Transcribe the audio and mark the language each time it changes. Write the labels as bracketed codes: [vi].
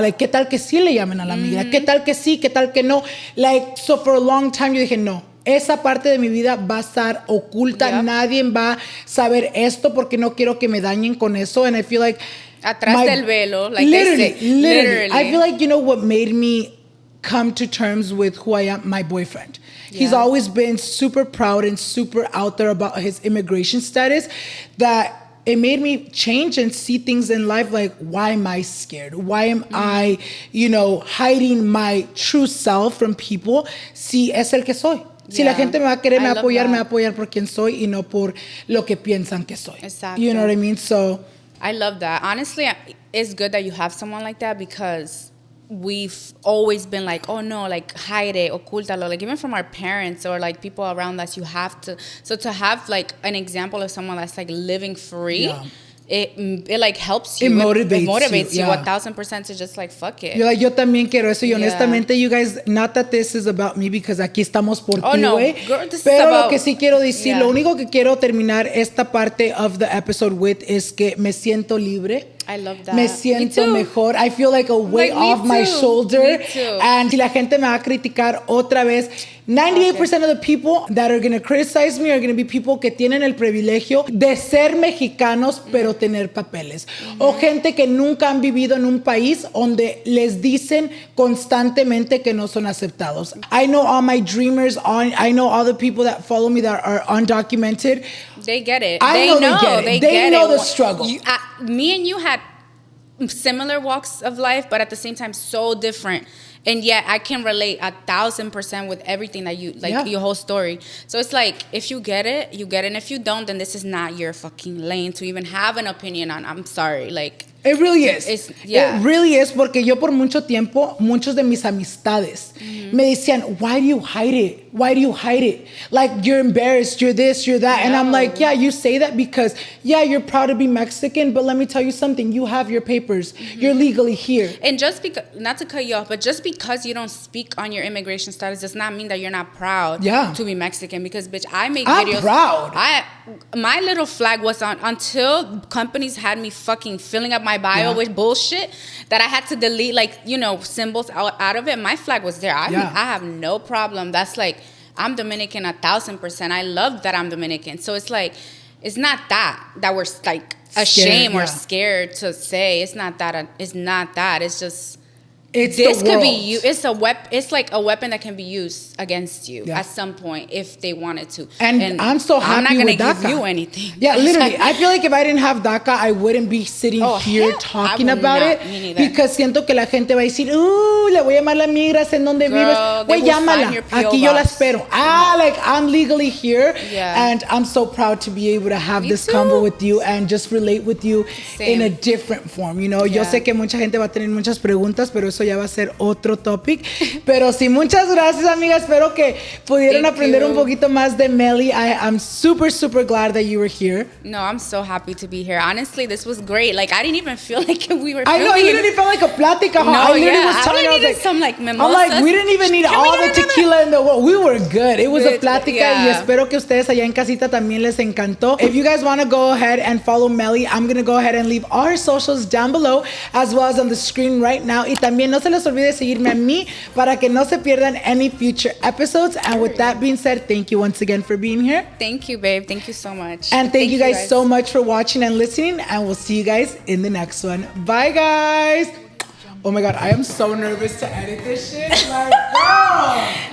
[es] Like, ¿qué tal que sí le llamen a la migra? ¿Qué tal que sí? ¿Qué tal que no? [en] Like, so for a long time, [es] yo dije, no. Esa parte de mi vida va a estar oculta. Nadie va a saber esto porque no quiero que me dañen con eso. [en] And I feel like... [es] Atrás del velo, like [en] literally, they say. Literally. I feel like, what made me come to terms with who I am? My boyfriend. He's always been super proud and super out there about his immigration status, that it made me change and see things in life like, why am I scared? Why am I, hiding my true self from people? [es] Si es el que soy. Si la gente me va a querer, me va a apoyar por quien soy y no por lo que piensan que soy. [en] Exactly. You know what I mean? So... I love that. Honestly, it's good that you have someone like that, because we've always been like, oh no, like hide it, ocúltalo. Like even from our parents or like people around us, you have to. So to have like an example of someone that's like living free, it like helps you. It motivates you 1,000% to just like fuck it. [es] Yo también quiero eso. Y honestamente, [en] you guys, not that this is about me, because [es] aquí estamos por ti, güey. Pero lo que sí quiero decir, lo único que quiero terminar esta parte [en] of the episode with [es] es que me siento libre. [en] I love that. [es] Me siento mejor. [en] I feel like a weight off my shoulder. Me too. [es] And si la gente me va a criticar otra vez, 98% [en] of the people that are going to criticize me are going to be people [es] que tienen el privilegio de ser mexicanos, pero tener papeles. O gente que nunca han vivido en un país donde les dicen constantemente que no son aceptados. [en] I know all my dreamers, I know all the people that follow me that are undocumented. They get it. They know they know the struggle. Me and you had similar walks of life, but at the same time so different. And yet I can relate 1,000% with everything that you, like your whole story. So it's like, if you get it, you get it. And if you don't, then this is not your fucking lane to even have an opinion on. I'm sorry. Like, It really is. Yeah. It really is, [es] porque yo por mucho tiempo, muchos de mis amistades me decían, [en] why do you hide it? Why do you hide it? Like, you're embarrassed, you're this, you're that. And I'm like, yeah, you say that because, yeah, you're proud to be Mexican, but let me tell you something. You have your papers. You're legally here. And just because, not to cut you off, but just because you don't speak on your immigration status does not mean that you're not proud to be Mexican. Because, bitch, I make videos. I'm proud. My little flag was on until companies had me fucking filling up my bio with bullshit that I had to delete, like, you know, symbols out of it. My flag was there. I have no problem. That's like, I'm Dominican 1,000%. I love that I'm Dominican. So it's like, it's not that we're like ashamed or scared to say. It's not that. It's just. This could be you. It's a weapon. It's like a weapon that can be used against you at some point if they wanted to. And I'm so happy. I'm not with gonna DACA. give you anything. Yeah, literally. I feel like if I didn't have DACA, I wouldn't be sitting here talking about it. [es] Because siento que la gente va a decir, le voy a llamar a la migras en donde vives. Güey, llámala. Aquí yo la espero. [en] Like, I'm legally here. And I'm so proud to be able to have this convo with you and just relate with you in a different form. You know, [es] yo sé que mucha gente va a tener muchas preguntas, pero eso ya va a ser otro topic. Pero sí, muchas gracias, amiga. Espero que pudieron aprender un poquito más de Melly. [en] I'm super, super glad that you were here. No, I'm so happy to be here. Honestly, this was great. Like, I didn't even feel like we were I know, you didn't feel like a plática. No, I literally was telling you, I was like, some, like, mimosas. I'm like, we didn't even need all the tequila in the world. We were good. It was a [es] plática y espero que ustedes allá en casita también les encantó. [en] If you guys want to go ahead and follow Melly, I'm going to go ahead and leave all her socials down below as well as on the screen right now. [es] Y también no se les olvide seguirme a mí para que no se pierdan [en] any future episodes. And with that being said, thank you once again for being here. Thank you, babe. Thank you so much. And thank you guys so much for watching and listening. And we'll see you guys in the next one. Bye, guys. Oh my God, I am so nervous to edit this shit. Like, girl.